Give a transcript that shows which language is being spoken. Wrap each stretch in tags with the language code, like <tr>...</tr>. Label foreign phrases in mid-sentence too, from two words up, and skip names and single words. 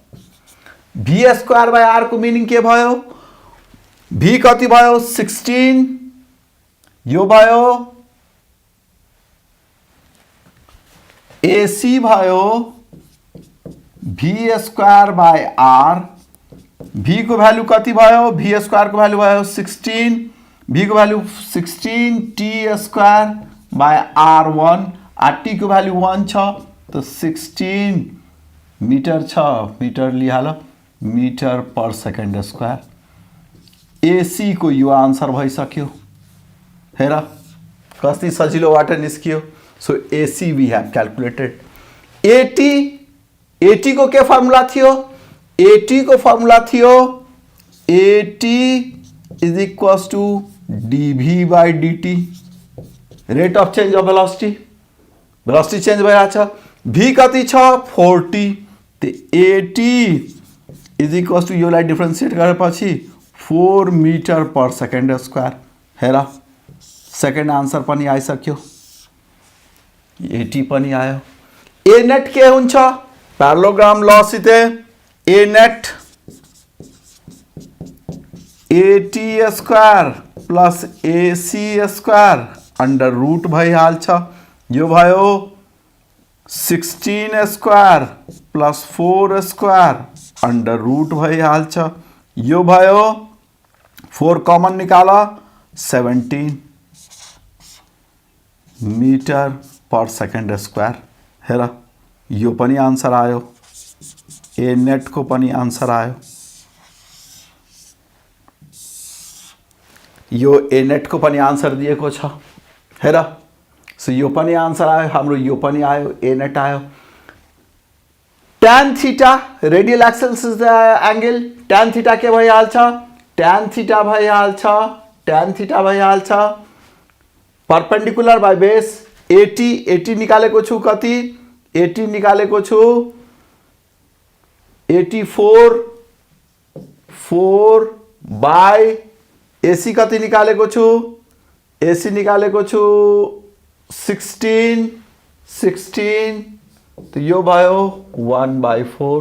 <ne>v²/r को मिनिङ के भयो, v कति भयो 16, यो भयो एसी भयो v²/r। v को भ्यालु कति भयो, v² को भ्यालु भयो 16, v को भ्यालु 16t²/r1। t को भ्यालु 1 छ तो 16 मीटर छ, मीटर लिहाल</ne> <en>meter per second square.</en> <ne>एसी को यो आन्सर भइसक्यो। हेर कति सजिलोबाट निस्कियो।</ne> <en>so AC we have calculated.</en> <ne>एटी को के फर्मुला थियो, एटी को फर्मुला थियो</ne> <en>AT is equals to dv/dt rate of change of velocity. velocity change</en> <ne>भइरहेछ। v कति छ 40 तो</ne> <en>AT is equals to</en> <ne>योलाई डिफ्रेन्सिएट गरेपछि 4</ne> <en>meter per second square.</en> <ne>हेर</ne> <en>second answer</en> <ne>पनि आइसक्यो, एटी पनि आयो।</ne> <en>a net</en> <ne>के हुन्छ प्यारालोग्राम ल सिते</ne> <en>a net AT² plus AC² under root</en> <ne>भइहाल्छ। यो भयो</ne> <en>16² plus 4² under root</en> <ne>भइहाल्छ। यो भयो 4 कमन निकाल 17</ne> <en>meter per second square.</en> <ne>हेर यो पनि आन्सर आयो,</ne> <en>a net</en> <ne>को पनि आन्सर आयो। यो</ne> <en>a net</en> <ne>को पनि आन्सर दिएको छ। हेर सो यो पनि आन्सर आयो हाम्रो, यो पनि आयो,</ne> <en>a net</en> <ne>आयो।</ne> <en>tan theta radial axis is the angle. tan theta</en> <ne>के भइहाल्छ,</ne> <en>tan theta</en> <ne>भइहाल्छ,</ne> <en>tan theta</en> <ne>भइहाल्छ</ne> <en>perpendicular by base</en> <ne>80 निकालेको छु कति, 80 निकालेको छु 84</ne> <en>by AC</en> <ne>कति निकालेको छु, एसी निकालेको छु 16 तो यो भयो 1/4।</ne>